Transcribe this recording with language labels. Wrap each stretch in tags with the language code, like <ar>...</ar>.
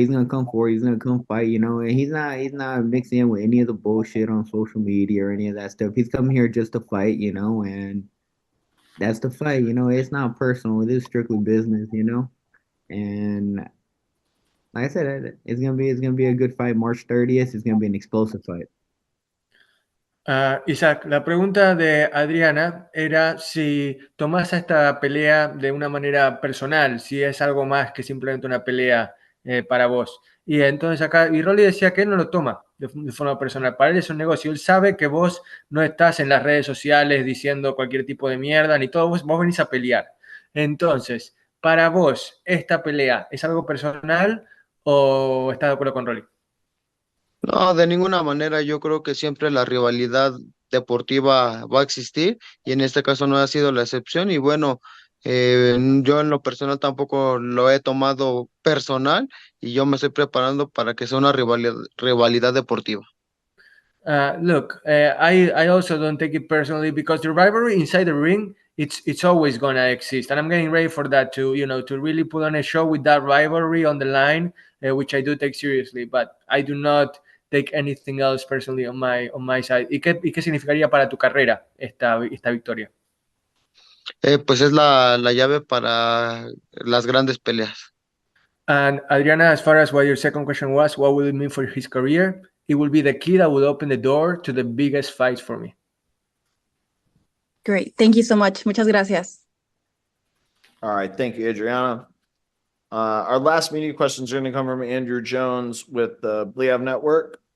<en>He's gonna come forward. He's gonna come fight. You know, and he's not mixing in with any of the bullshit on social media or any of that stuff. He's coming here just to fight. You know, and that's the fight. You know, it's not personal. It is strictly business. You know, and like I said, it's gonna be a good fight. March 30th. It's gonna be an explosive fight.</en> <es>Isaac, la pregunta de Adriana era si tomás esta pelea de una manera personal, si es algo más que simplemente una pelea para vos. Y entonces acá, y Rolly decía que él no lo toma de forma personal, para él es un negocio, él sabe que vos no estás en las redes sociales diciendo cualquier tipo de mierda, ni todo, vos venís a pelear. Entonces, para vos, ¿esta pelea es algo personal o estás de acuerdo con Rolly? No, de ninguna manera. Yo creo que siempre la rivalidad deportiva va a existir y en este caso no ha sido la excepción. Y bueno, yo en lo personal tampoco lo he tomado personal y yo me estoy preparando para que sea una rivalidad deportiva.</es> <en>Look, I also don't take it personally because the rivalry inside the ring, it's always gonna exist, and I'm getting ready for that to really put on a show with that rivalry on the line, which I do take seriously, but I do not take anything else personally on my side.</en> <es>¿Y qué significaría para tu carrera esta victoria? Pues es la llave para las grandes peleas.</es> <en>And Adriana, as far as what your second question was, what would it mean for his career? It will be the key that would open the door to the biggest fights for me. Great. Thank you so much.</en> <es>Muchas gracias.</es> <en>All right. Thank you, Adriana. Our last media questions are going to come from Andrew Jones with the Bleav Network.</en>